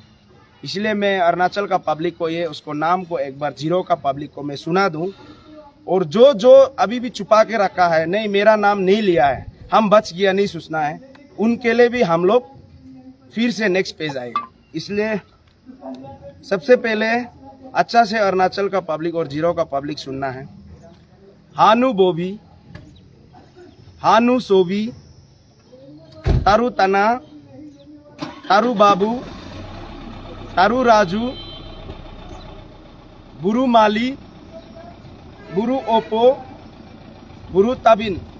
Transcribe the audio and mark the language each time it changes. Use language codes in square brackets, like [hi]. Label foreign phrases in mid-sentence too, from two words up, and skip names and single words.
[hi] इसलिए मैं अरुणाचल का पब्लिक को ये उसको नाम को एक बार जीरो का पब्लिक को मैं सुना दूं, और जो अभी भी छुपा के रखा है, नहीं मेरा नाम नहीं लिया है, हम बच गया नहीं सोचना है, उनके लिए भी हम लोग फिर से [en] next page [hi] आएगा। इसलिए सबसे पहले अच्छा से अरुणाचल का पब्लिक और जीरो का पब्लिक सुनना है। हानु बोबी, हानु सोबी, तारू तना, तारू बाबू, तारू राजू, बुरु माली, बुरु ओपो, बुरु ताबिन,